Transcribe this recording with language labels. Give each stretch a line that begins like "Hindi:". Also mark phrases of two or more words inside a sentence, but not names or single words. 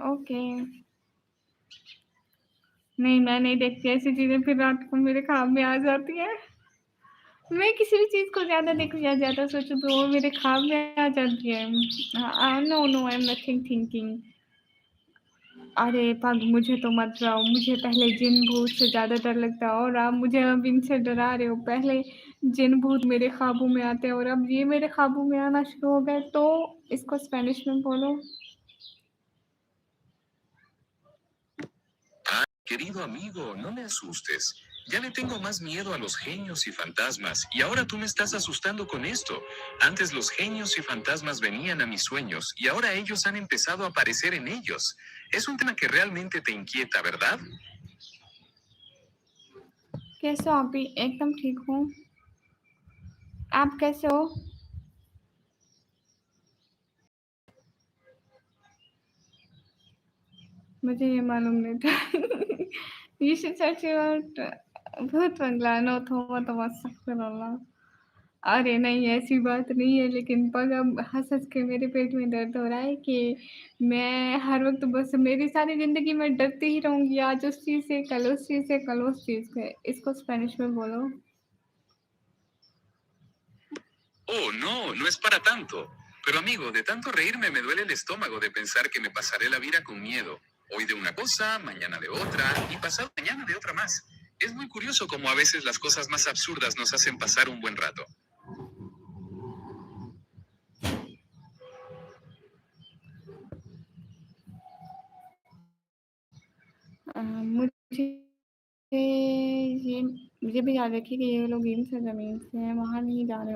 Hindi: ओके। नहीं, मैं नहीं देखती ऐसी चीजें, फिर रात को मेरे ख्वाब में आ जाती है। मैं किसी भी चीज को ज्यादा देखूं या ज्यादा सोचूं तो वो मेरे ख्वाब में आ जाती है।
English: No no, I am nothing thinking.
Hindi: अरे पग, मुझे तो मत डराओ, मुझे पहले जिन भूत से ज्यादा डर लगता है और आप मुझे अब इनसे डरा रहे हो। पहले जिन भूत मेरे ख्वाबों में आते हैं और अब ये मेरे ख्वाबों में आना शुरू हो गए, तो इसको स्पेनिश में बोलो।
Spanish: Ah, querido amigo, no me asustes. Ya le tengo más miedo a los genios y fantasmas, y ahora tú me estás asustando con esto. Antes los genios y fantasmas venían a mis sueños, y ahora ellos han empezado a aparecer en ellos. Es un tema que realmente te inquieta, ¿verdad?
Hindi: कैसे हो आप? भी एकदम ठीक हूँ, आप कैसे हो? मुझे ये मालूम नहीं था।
English: You should search about
Hindi: भूत बंगला, नो थोमा तो अल्लाह। अरे नहीं, ऐसी बात नहीं है, लेकिन पग अब हंस हंस के मेरे पेट में दर्द हो रहा है कि मैं हर वक्त बस मेरी सारी जिंदगी में डरती ही रहूंगी, आज उस चीज से, कल उस चीज से, कल उस चीज से। इसको स्पेनिश में बोलो।
Spanish: Oh, no, no es para tanto. Pero amigo, de tanto reírme me duele el estómago de pensar que me pasaré la vida con miedo. Hoy de una cosa, mañana de otra y pasado mañana de otra más. Es muy curioso cómo a veces las cosas más absurdas nos hacen pasar un buen rato.
Hindi: मुझे ये मुझे भी याद रखिए कि ये लोग इन से जमीन से हैं, वहां नहीं जा रहे हो।